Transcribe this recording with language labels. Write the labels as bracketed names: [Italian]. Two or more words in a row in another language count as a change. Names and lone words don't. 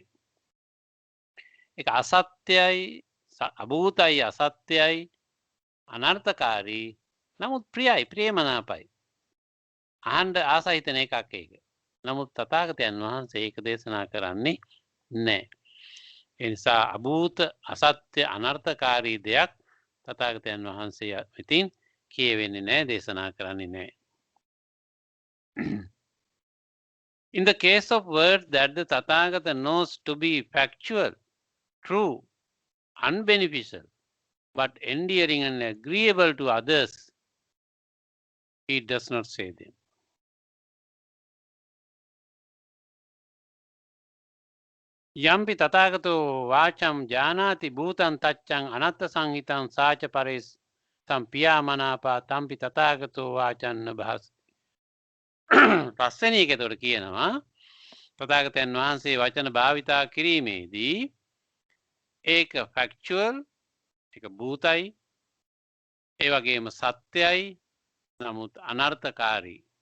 [Sinhala] ඒක අසත්‍යයි අභූතයි අසත්‍යයි අනර්ථකාරී නමුත් ප්‍රියයි ප්‍රේමනාපයි අහන්න ආසහිතන එකක් ඒක. නමුත් තථාගතයන් වහන්සේ ඒක දේශනා කරන්නේ නැහැ. ඒ නිසා අභූත අසත්‍ය අනර්ථකාරී දෙයක් තථාගතයන් වහන්සේ විසින් කියවෙන්නේ නැහැ දේශනා කරන්නේ නැහැ. [English] In the case of words that the Tathagata knows to be factual, true, unbeneficial, but endearing and agreeable to others, he does not say them. [Pali] යම්පි තථාගතෝ වාචම් ජානාති භූතං තච්ඡං අනත්ත සංහිතං සාච පරේස් සම්පියා මනාපා තම්පි තථාගතෝ වාචන්න භාසති. [Sinhala] පස්වෙනි එක එතකොට කියනවා තථාගතයන් වහන්සේ වචන භාවිතා කිරීමේදී ඒක ෆැක්චුවල් ඒක භූතයි ඒ වගේම සත්‍යයි නමුත් අනර්ථකාරී